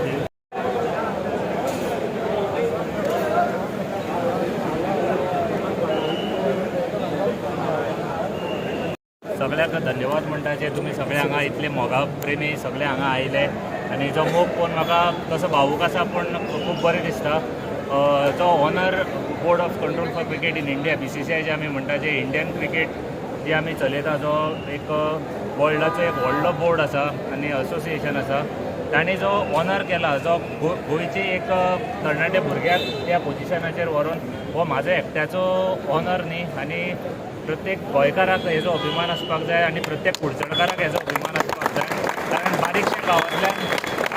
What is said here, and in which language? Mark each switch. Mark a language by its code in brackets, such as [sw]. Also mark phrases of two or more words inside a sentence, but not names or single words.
[kok] सगळ्याक धन्यवाद म्हणटा जे तुमी सगळे हांगा इतले मोगा प्रेमी सगळे हांगा आयले आनी जो मोग पळोवन म्हाका तसो भावूक आसा पूण खूब बरें दिसता जो [en] honour board of control for cricket in India BCCI [kok] जे आमी म्हणटा जे [en] Indian cricket [kok] जे आमी चलयता जो एक वर्ल्डाचो एक व्हडलो बोर्ड आसा आनी असोसिएशन आसा तांणी जो ऑनर केला जो गोंयचे एक तरणाटे भुरग्याक त्या पोजिशनाचेर व्हरून हो म्हाजो एकट्याचो ऑनर न्ही आनी प्रत्येक गोंयकाराक हेजो अभिमान आसपाक जाय आनी प्रत्येक कुडचडकाराक हेजो अभिमान आसपाक जाय कारण बारीकशे गांवांतल्यान